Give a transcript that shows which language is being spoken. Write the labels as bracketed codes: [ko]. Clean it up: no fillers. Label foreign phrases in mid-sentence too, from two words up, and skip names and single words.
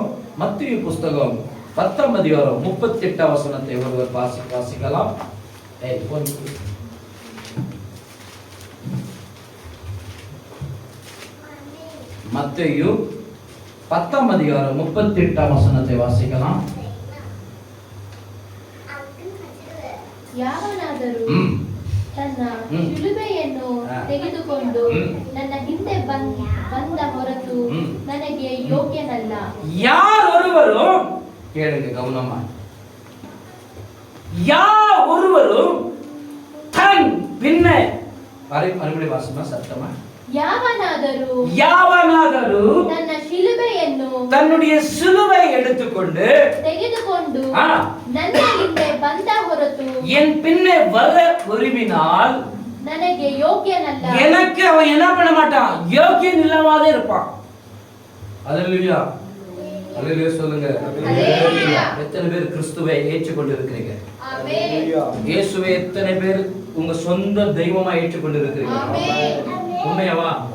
[ta] மத்தேயு புஸ்தகம் 10ஆம் அதிகாரம் 38ஆம் வசனத்தை ஒருவர் வாசிக்கலாம். மத்தேயு 10ஆம் அதிகாரம் 38ஆம் வசனத்தை வாசிக்கலாம். [kn] ಯಾವನಾದರೂ ತನ್ನ ಶಿಲುಬೆಯನ್ನು ತೆಗೆದುಕೊಂಡು ನನ್ನ ಹಿಂದೆ ಬಂದ ಹೊರತು ನನಗೆ ಯೋಗ್ಯನಲ್ಲ. [ta] யாரொருவரும் கேளுங்க கவனமா, யாரொருவரும் தன் பின்னே மறுபடியும் வாசிமா சத்தமா. [kn] யாவனாದರೂ ತನ್ನ ಶಿಲುಬೆಯನ್ನು [ta] தன்னுடைய சிலுவை எடுத்துக்கொண்டு [kn] ತೆಗೆದುಕೊಂಡು ನನ್ನ ಹಿಂದೆ ಬಂದ ಹೊರತು [ta] என் பின்னே வர விரும்பினால் [kn] ನನಗೆ ಯೋಗ್ಯನಲ್ಲ. [ta] எனக்கு அவன் என்ன பண்ண மாட்டான், யோக்கியன் இல்லாமலே இருப்பான். அல்லேலூயா, அல்லேலூயா சொல்லுங்க. எத்தனை பேர் கிறிஸ்துவை ஏற்றுக்கொண்டு இருக்கிறீங்க? இயேசுவை எத்தனை பேர் உங்க சொந்த தெய்வமா ஏற்றுக்கொண்டு இருக்கிறீங்க? உண்மையாவா?